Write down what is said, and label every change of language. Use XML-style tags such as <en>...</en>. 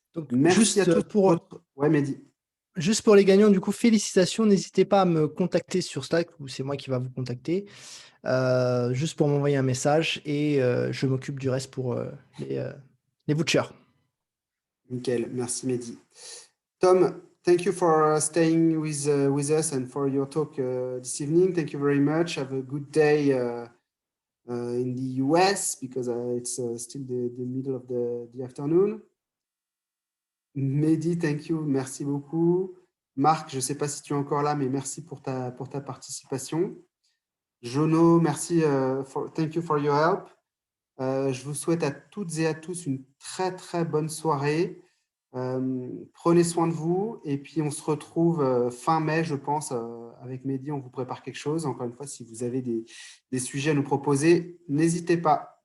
<fr>Merci à tous. Ouais, Mehdi. Juste pour les gagnants, du coup, félicitations. N'hésitez pas à me contacter sur Slack ou c'est moi qui va vous contacter. Juste pour m'envoyer un message et je m'occupe du reste pour les vouchers. Nickel, merci Mehdi.</fr> <en>Tom, thank you for staying with us and for your talk this evening. Thank you very much. Have a good day in the US because it's still the middle of the afternoon. Mehdi, thank you,</en> <fr>merci beaucoup. Marc, je ne sais pas si tu es encore là, mais merci pour ta participation. Jono, merci, thank you for your help. Je vous souhaite à toutes et à tous une très, très bonne soirée. Prenez soin de vous et puis on se retrouve fin mai, je pense, avec Mehdi, on vous prépare quelque chose. Encore une fois, si vous avez des sujets à nous proposer, n'hésitez pas.</fr>